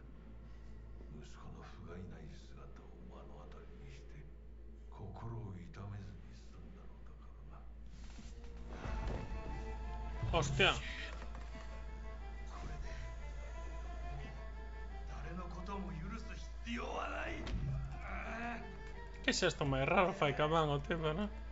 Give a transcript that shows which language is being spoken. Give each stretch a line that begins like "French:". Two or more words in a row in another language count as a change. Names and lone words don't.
Japanese: 息子の不甲斐ない姿を目の当たりにして心を痛めずに済んだのだからな。
Spanish: Hostia.
Japanese: これで誰のことも許す必要はない。
Spanish: ¿Qué es esto? Más raro, Faikaman, tipo, ¿no?